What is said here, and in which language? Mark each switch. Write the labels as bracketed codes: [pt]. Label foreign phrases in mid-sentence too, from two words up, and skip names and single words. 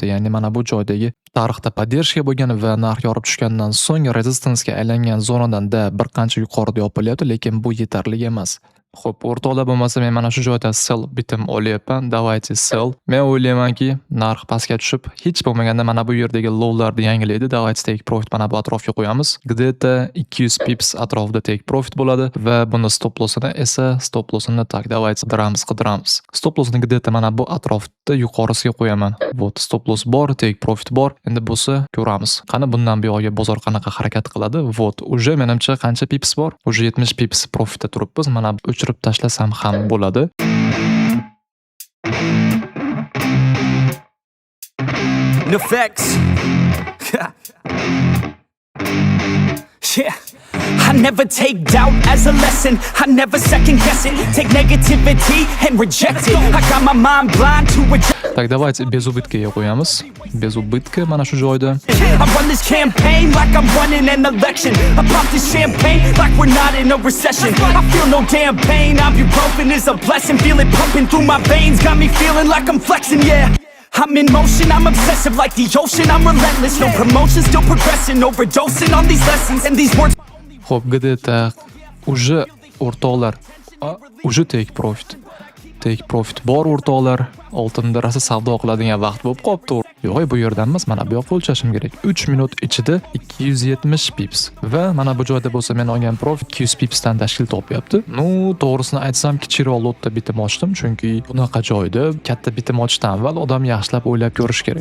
[uz] Ya'ni mana bu joydagi tarixda поддержка bo'lgan va narx yorib tushgandan so'ng rezistansga aylangan zonadan-da bir qancha yuqorida yopilyapti, lekin bu yetarli emas. Xo'p, o'rtoqlar bo'lmasa men mana shu joyda sell bitim olyapman. [ru] Давайте sell. [uz] Men o'ylaymanki, narx pastga tushib, hech bo'lmaganda mana bu yerdagi lowlarni yangilaydi. Давайте [en] take profit [uz] mana bu atrofga qo'yamiz. Где-то 200 pips atrofida [en] take profit [uz] bo'ladi va buni [en] stop lossini [uz] esa [en] stop lossini [ru] tak давайте [uz] qidiramiz. [en] Stop lossini [uz] где-то mana bu atrofda yuqorisiga qo'yaman. Вот [en] stop loss [uz] bor, [en] take profit [uz] bor. Endi bo'lsa ko'ramiz. Qani bundan buyog'iga bozor qanaqa harakat qiladi? Вот, уже menimcha qancha pips bor? Уже 70 pips profitda turibmiz. Mana o'chirib tashlasam ham bo'ladi. Nefex. [en] Yeah. I never take doubt as a lesson. I never second guess it. Take negativity and reject it. I got my mind blind to reject. [ru] Так, давайте без убытка qo'yamiz. Без убытка [uz] mana shu joyda. [en] I run this campaign like I'm running an election. I pop this champagne like we're not in a recession. I feel no damn pain. Ibuprofen is a blessing. Feel it pumping through my veins. Got me feeling like I'm flexing, yeah. I'm in motion, I'm obsessive like the ocean. I'm relentless, no promotion, still progressing. Overdosing on these lessons and these words. [uz] Xo'p, [ru] где-то уже [uz] o'rtoqlar, уже [en] take profit. Take profit [uz] bor o'rtoqlar. Oltinda rosa savdo qiladigan vaqt bo'lib qopti. Yo'q, bu yerdan emas, mana bu yoqqa o'lchashim kerak. 3 minut ichida 270 pips va mana bu joyda bo'lsa men olgan profit 200 pipsdan tashkil topyapti. Nu, to'g'risini aytsam, kichikroq lotda bitim ochdim, chunki bunaqa joyda katta bitim ochdan avval odam yaxshilab o'ylab ko'rish kerak.